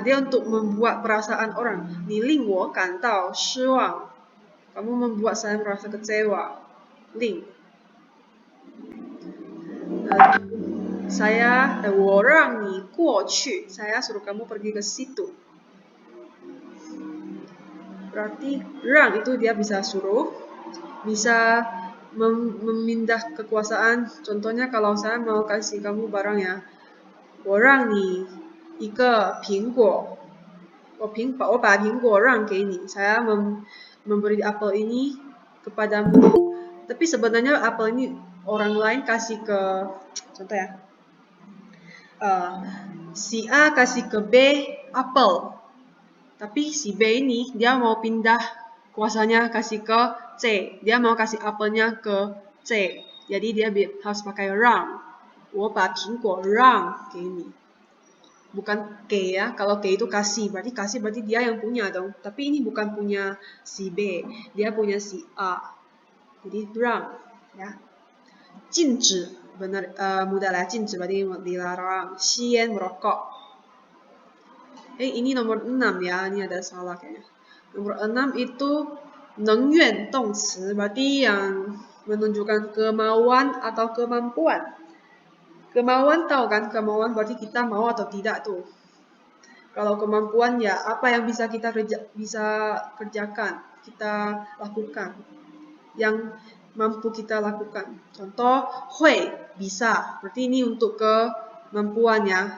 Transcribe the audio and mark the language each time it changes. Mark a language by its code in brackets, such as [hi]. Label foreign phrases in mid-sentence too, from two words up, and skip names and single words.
[id] Dia untuk membuat perasaan orang. [zh] 你令我感到失望. [id] Kamu membuat saya merasa kecewa. [zh] 令. Saya 我让你过去. [id] Saya suruh kamu pergi ke situ. Berarti 让 itu dia bisa suruh, bisa memindah kekuasaan. Contohnya kalau saya mau kasih kamu barang ya, [zh] 我让你一个苹果，我把苹果让给你. [id] Saya memberi apel ini kepadamu. Tapi sebenarnya apel ini orang lain kasih ke, contoh ya, si A kasih ke B apel. Tapi si B ini dia mau pindah kuasanya kasih ke C. Dia mau kasih apelnya ke C. Jadi dia harus pakai 让. [zh] 我把苹果让给你. [id] Bukan ke ya. Kalau ke itu kasih. Berarti dia yang punya dong. Tapi ini bukan punya si B. Dia punya si A. Jadi 让. Ya. [zh] 禁止. [id] Benar, mudah lah. 禁止 berarti dilarang. 吸烟 merokok. Ini nomor 6 ya, ini ada salah kayaknya. Nomor 6 itu [zh] 能愿动词, [id] berarti yang menunjukkan kemauan atau kemampuan. Kemauan tahu kan, kemauan berarti kita mau atau tidak tuh. Kalau kemampuan ya apa yang bisa kita kerjakan, kita lakukan. Yang mampu kita lakukan. Contoh, 会 bisa, berarti ini untuk kemampuan ya.